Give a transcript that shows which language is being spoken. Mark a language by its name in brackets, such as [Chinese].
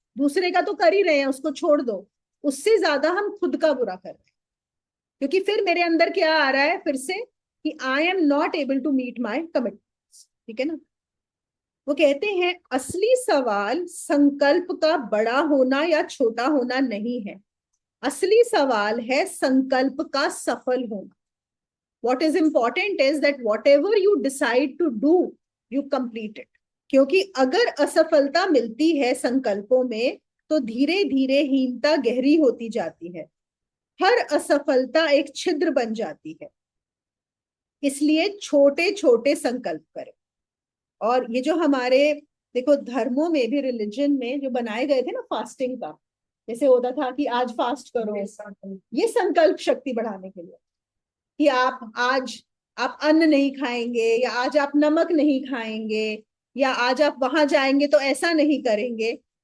[Hindi] दूसरे का तो कर ही रहे हैं, उसको छोड़ दो। उससे ज्यादा हम खुद का बुरा कर रहे हैं, क्योंकि फिर मेरे अंदर क्या आ रहा है फिर से, कि [English] I am not able to meet my commitments. [Hindi] ठीक है ना? वो कहते हैं असली सवाल संकल्प का बड़ा होना या छोटा होना नहीं है, असली सवाल है संकल्प का सफल होना। [English] What is important is that whatever you decide to do, you complete it. [Hindi] क्योंकि अगर असफलता मिलती है संकल्पों में, तो धीरे धीरे हीनता गहरी होती जाती है। हर असफलता एक छिद्र बन जाती है। इसलिए छोटे छोटे संकल्प करें। और ये जो हमारे, देखो धर्मों में भी, रिलीजन में जो बनाए गए थे ना फास्टिंग का, जैसे होता था कि आज फास्ट करो, ये संकल्प शक्ति बढ़ाने के लिए, कि आप आज आप अन्न नहीं खाएंगे, या आज आप नमक नहीं खाएंगे, या आज आप वहां जाएंगे तो ऐसा नहीं करेंगे।